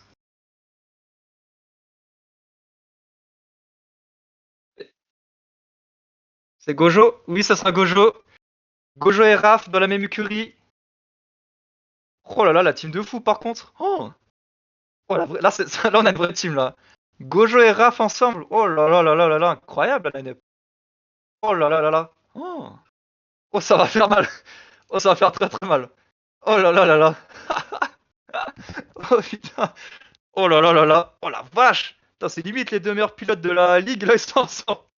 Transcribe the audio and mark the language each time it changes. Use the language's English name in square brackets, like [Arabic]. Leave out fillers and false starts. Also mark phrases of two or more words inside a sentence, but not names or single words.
[French] C'est Gojo? Oui, ça sera Gojo. Gojo et Raph dans la même écurie. Oh là là, la team de fou par contre. Oh là, là, on a une vraie team là. Gojo et Raph ensemble. Oh là là là là là là, incroyable la line-up. Oh là là là là. Oh, ça va faire mal. Oh, ça va faire très très mal. Oh là là là là. Oh putain. Oh là là là là. Oh la vache. Putain, c'est limite les deux meilleurs pilotes de la ligue là, ils sont ensemble.